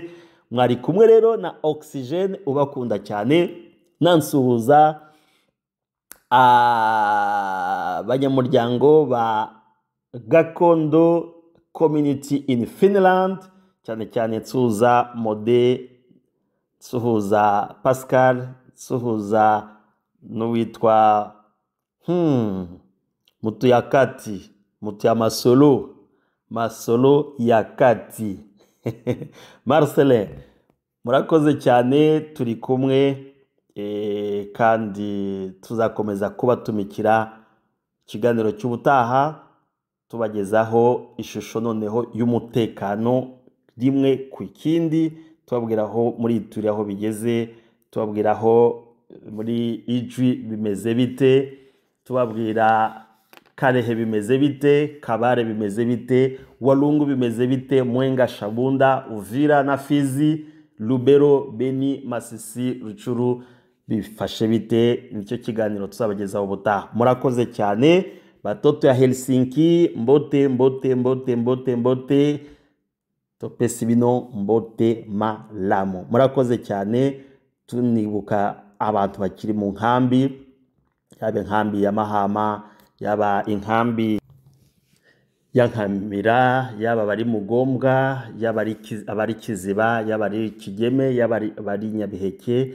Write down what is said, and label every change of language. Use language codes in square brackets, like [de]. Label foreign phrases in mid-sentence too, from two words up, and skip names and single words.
[rw] Mwari kumwe rero na Oxygene ubakunda cyane, nansuhuza abanyamuryango ba Gakondo Community in Finland, cyane cyane nsuhuza Mode, nsuhuza Pascal, nsuhuza n'uwitwa Mutu ya Kati, Mutu ya Masolo ya Kati Marcelin, murakoze cyane, turi kumwe. kandi tuzakomeza kubatumikira ikiganiro cy'ubutaha tubagezaho ishusho noneho y'umutekano rimwe ku ikindi, tubabwira aho muri Ituri aho bigeze, tubabwira aho muri Ijwi bimeze bite, tubabwira Karehe bimeze bite, Kabare bimeze bite, Walungu bimeze bite, Mwenga, Shabunda, Uvira na Fizi, Lubero, Beni, Masisi, Ruchuru bifashe bite. Nicyo kiganiro tuzabagezaho ubutaha. Murakoze cyane [ln] batoto ya Helsinki, mbote topesi bino mbote malamu. [rw] Murakoze cyane, tunibuka abantu bakiri mu nkambi, yaba inkambi ya Mahama, yaba inkambi ya Nkamira, yaba bari Mugombwa, yaba abari Kiziba, yaba ari Kigeme, yaba bari Nyabiheke.